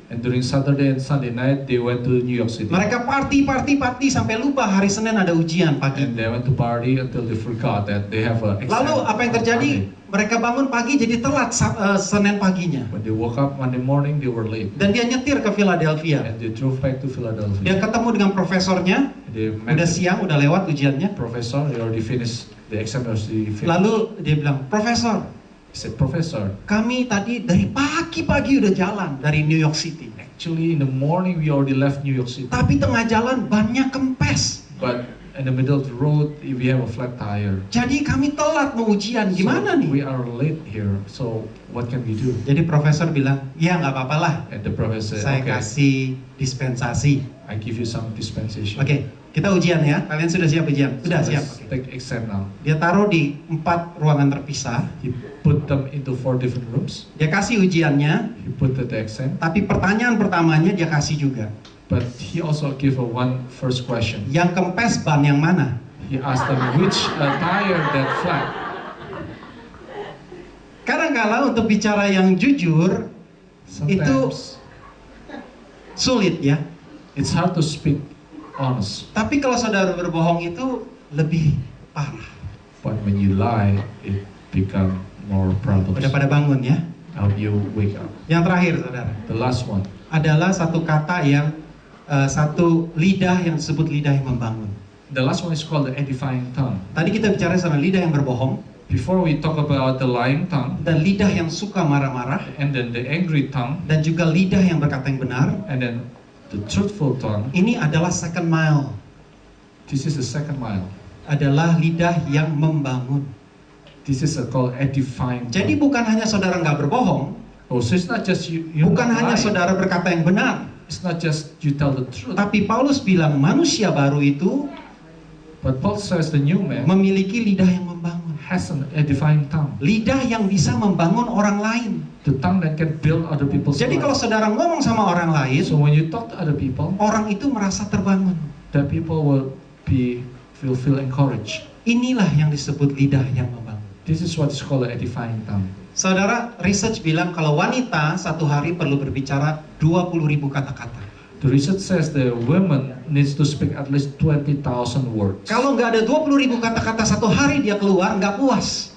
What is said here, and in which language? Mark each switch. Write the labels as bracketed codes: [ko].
[en] And during Saturday and Sunday night, they went to New York City. [id] Mereka party sampai lupa hari Senin ada ujian pagi. [en] And they went to party until they forgot that they have an exam. [id] Lalu apa yang terjadi? Mereka bangun pagi jadi telat Senin paginya. [en] When they woke up Monday morning, they were late. [id] Dan dia nyetir ke Philadelphia. [en] And they drove back to [id] Dia [en] Philadelphia. [id] ketemu dengan profesornya. [en] They met [id] Udah [en] the [id] siang, udah lewat ujiannya. [en] professor. They already finished the exam. Already finished. [id] Lalu dia bilang, Profesor, [en] He said, Professor, [id] kami tadi dari pagi-pagi udah jalan dari New York City. [en] actually in the morning we already left New York City. [id] Tapi tengah jalan bannya kempes. [en] But in the middle of the road, we have a flat tire. [id] Jadi kami telat mau ujian. Gimana [en] So we are late here. So what can we do? [id] Jadi profesor bilang, ya nggak apa-apa lah. [en] And the professor said, [id] Saya [en] okay, [id] kasih dispensasi. [en] I give you some dispensation. [id] Oke, kita ujian ya. Kalian sudah siap ujian? Sudah [en] So [id] siap. [en] let's [id] Oke. [en] take exam now. [id] Dia taruh di 4 ruangan terpisah. [en] He put them into 4 different rooms. [id] Dia kasih ujiannya. [en] He put the exam. [id] Tapi pertanyaan pertamanya dia kasih juga. [en] But he also give one first question. [id] Yang kempes ban yang mana? [en] He asked them which tire that flat. [id] Kadang-kala untuk bicara yang jujur [en] Sometimes [id] sulit ya. [en] it's hard to speak honest. [id] Tapi kalau saudara berbohong itu lebih parah. [en] But when you lie, it become more problems. [id] Udah pada bangun ya. [en] I hope you wake up. [id] Yang terakhir saudara [en] The last one. [id] adalah satu kata yang satu lidah yang disebut lidah yang membangun. [en] The last one is called the edifying tongue. [id] Tadi kita bicara sama lidah yang berbohong [en] Before we talk about the lying tongue, [id] dan lidah yang suka marah-marah [en] and then the angry tongue, [id] dan juga lidah yang berkata yang benar. [en] and then the truthful tongue, [id] Ini adalah [en] second mile. this is the second mile. [id] Adalah lidah yang membangun. [en] This is called edifying [id] Jadi [en] tongue. [id] bukan hanya saudara nggak berbohong, [en] Oh, so it's not just you [id] bukan [en] not [id] hanya [en] lying. [id] saudara berkata yang benar, [en] It's not just you tell the truth. [id] tapi Paulus bilang manusia baru itu [en] But Paul says the new man [id] memiliki lidah yang membangun. [en] has an edifying tongue. [id] Lidah yang bisa membangun orang lain. [en] The tongue that can build other people's [id] Jadi kalau [en] lives. [id] saudara ngomong sama orang lain, [en] So when you talk to other people, [id] orang itu merasa terbangun. [en] that people will feel encouraged. [id] Inilah yang disebut lidah yang membangun. [en] This is what is called an edifying tongue. [id] Saudara, research bilang kalau wanita satu hari perlu berbicara 20.000 kata-kata. [en] The research says the woman needs to speak at least 20,000 words. [id] Kalau nggak ada 20.000 kata-kata satu hari dia keluar, nggak puas.